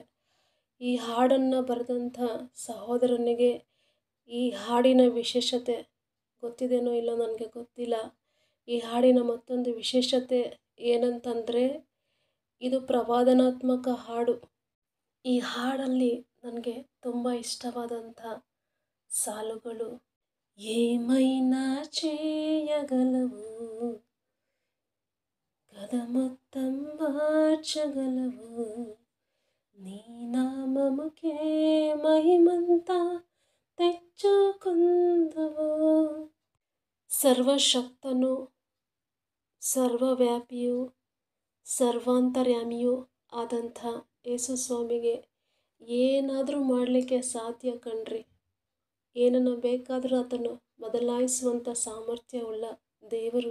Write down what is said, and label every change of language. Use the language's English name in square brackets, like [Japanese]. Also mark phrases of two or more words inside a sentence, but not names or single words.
[Kannada] ಈ ಹಾಡನ್ನು ಬರೆದಂಥ ಸಹೋದರನಿಗೆ ಈ ಹಾಡಿನ ವಿಶೇಷತೆ ಗೊತ್ತಿದೆಯೋ ಇಲ್ಲೋ ನನಗೆ ಗೊತ್ತಿಲ್ಲ. ಈ ಹಾಡಿನ ಮತ್ತೊಂದು ವಿಶೇಷತೆ ಏನಂತಂದರೆ ಇದು ಪ್ರವಾದನಾತ್ಮಕ ಹಾಡು. ಈ ಹಾಡಲ್ಲಿ ನನಗೆ ತುಂಬ ಇಷ್ಟವಾದಂಥ ಸಾಲುಗಳು [Telugu] ఏమైనా చేయగలవు కథ మొత్తం మార్చగలవు నీ నామముకే మహిమంతా తెచ్చుకొందువు. [Kannada] ಸರ್ವಶಕ್ತನು ಸರ್ವವ್ಯಾಪಿಯೂ ಸರ್ವಾಂತರ್ಯಾಮಿಯೂ ಆದಂಥ ಯೇಸು ಸ್ವಾಮಿಗೆ ಏನಾದರೂ ಮಾಡಲಿಕ್ಕೆ ಸಾಧ್ಯ ಕಣ್ರಿ. ಏನನ್ನು ಬೇಕಾದರೂ ಅದನ್ನು ಬದಲಾಯಿಸುವಂಥ ಸಾಮರ್ಥ್ಯವುಳ್ಳ ದೇವರು.